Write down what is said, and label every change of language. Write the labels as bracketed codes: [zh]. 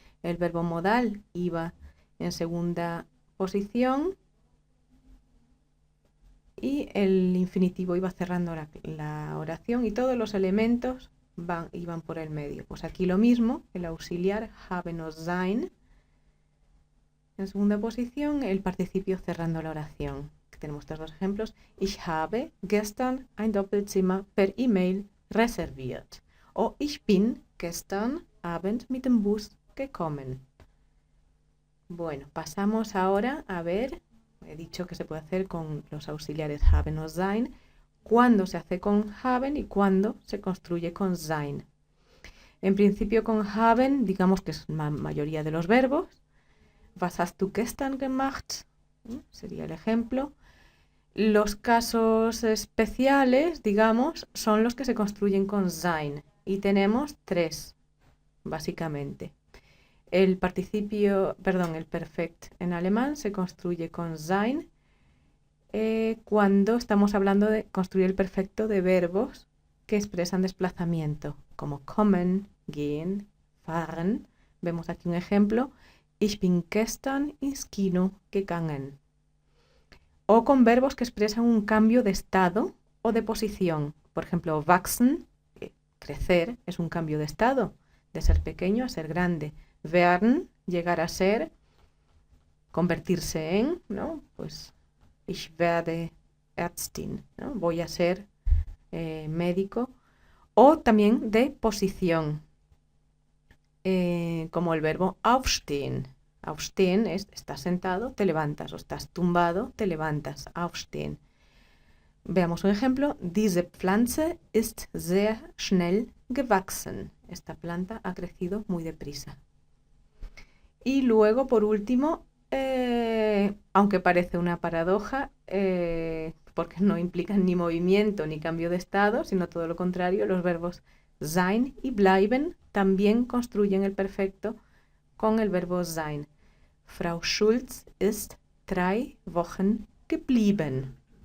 [es] El verbo modal iba en segunda posición y el infinitivo iba cerrando la oración y todos los elementos iban por el medio. Pues aquí lo mismo, el auxiliar haben o sein en segunda posición, el participio cerrando la oración. Tenemos estos dos ejemplos. [de] Ich habe gestern ein Doppelzimmer per E-Mail reserviert. O ich bin gestern Abend mit dem Bus gekommen. [es] Bueno, pasamos ahora a ver, he dicho que se puede hacer con los auxiliares haben o sein, cuándo se hace con haben y cuándo se construye con sein. En principio con haben, digamos que es la mayoría de los verbos. [de] Was hast du gestern gemacht? [es] Sería el ejemplo. Los casos especiales, digamos, son los que se construyen con sein. Y tenemos tres, básicamente. El perfect en alemán se construye con sein cuando estamos hablando de construir el perfecto de verbos que expresan desplazamiento, como kommen, gehen, fahren. Vemos aquí un ejemplo. [de] Ich bin gestern ins Kino gegangen. [es] O con verbos que expresan un cambio de estado o de posición. Por ejemplo, wachsen, crecer, es un cambio de estado, de ser pequeño a ser grande. Werden, llegar a ser, convertirse en, ¿no? [de] Pues, ich werde Ärztin, ¿no? [es] Voy a ser médico. O también de posición, como el verbo aufstehen. Aufstehen es estás sentado, te levantas, o estás tumbado, te levantas. Aufstehen. Veamos un ejemplo. [de] Diese Pflanze ist sehr schnell gewachsen. [es] Esta planta ha crecido muy deprisa. Y luego, por último, aunque parece una paradoja, porque no implican ni movimiento ni cambio de estado, sino todo lo contrario, los verbos sein y bleiben también construyen el perfecto con el verbo sein. [de] Frau Schulz ist 3 Wochen geblieben.